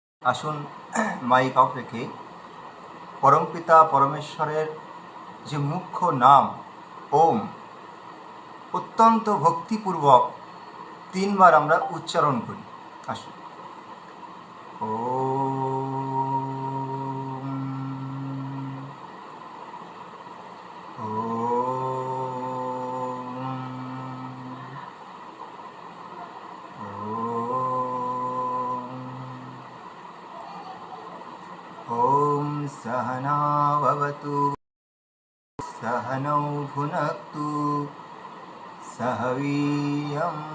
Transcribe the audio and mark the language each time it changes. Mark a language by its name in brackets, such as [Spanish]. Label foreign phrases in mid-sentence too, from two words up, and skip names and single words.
[Bangla] আসুন মাইক অফ রেখে পরমপিতা পরমেশ্বরের যে মুখ্য নাম ওম অত্যন্ত ভক্তিপূর্বক 3 বার আমরা উচ্চারণ করি। আসুন ওম [Sanskrit] ओम सहना भवतु सहनौ भुनक्तु सह वीर्यं